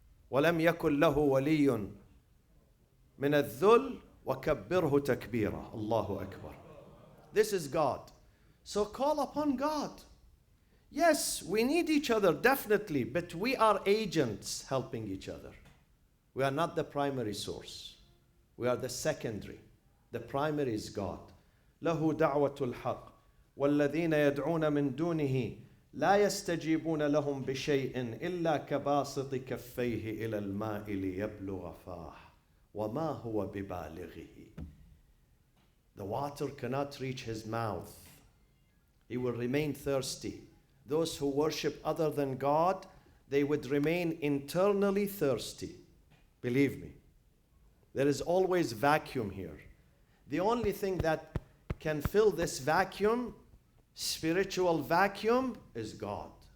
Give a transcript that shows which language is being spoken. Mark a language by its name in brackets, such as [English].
[Arabic] ولم يكن له ولي من الذل وكبره تكبيرا. [English] الله أكبر. This is God. So call upon God. Yes, we need each other, definitely, but we are agents helping each other. We are not the primary source. We are the secondary. The primary is God. [Arabic] له دعوة الحق والذين يدعون من دونه لا يستجيبون لهم بشيء إلا كباسط كفيه إلى الماء ليبلغ فاه وما هو ببالغه. [English] The water cannot reach his mouth. He will remain thirsty. Those who worship other than God, they would remain internally thirsty. Believe me. There is always vacuum here. The only thing that can fill this vacuum, spiritual vacuum, is God.